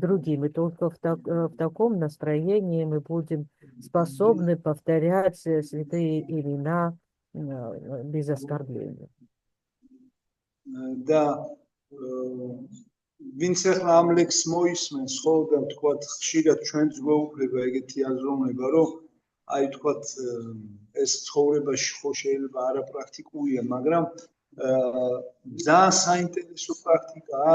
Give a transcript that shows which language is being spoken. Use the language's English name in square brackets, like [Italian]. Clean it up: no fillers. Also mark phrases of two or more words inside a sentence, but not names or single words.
[Russian] И только в таком настроении мы будем способны повторять святые имена без оскорбления. Да, [Georgian] ვინც ახლა ამ ლექს მოისმენს, ხო და თქვათ ხშირად ჩვენც გვეუბნება ეგეთი აზროვნება, რომ აი თქვათ ეს ცხოვრებაში ხო შეიძლება არაპრაქტიკულია, მაგრამ ძალიან საინტერესო პრაქტიკაა.